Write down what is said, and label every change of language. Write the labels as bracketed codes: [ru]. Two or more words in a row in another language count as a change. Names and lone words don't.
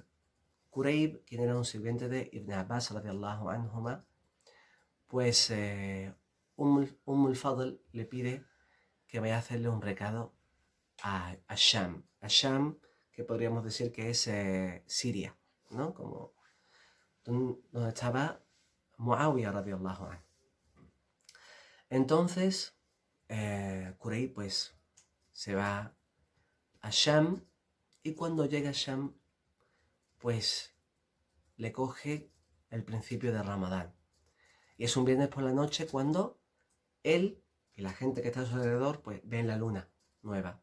[es] Kurayb, quien era un sirviente de Ibn Abbas [ar] رضي الله عنهما, [es] pues al Fadl le pide que vaya a hacerle un recado a Sham. A Sham, que podríamos decir que es Siria, ¿no? Como donde estaba Muawiyah [ar] رضي الله عنه. [es] Entonces, Kurayb pues se va a Sham, y cuando llega a Sham, pues le coge el principio de Ramadán. Y es un viernes por la noche cuando él y la gente que está a su alrededor pues ven la luna nueva.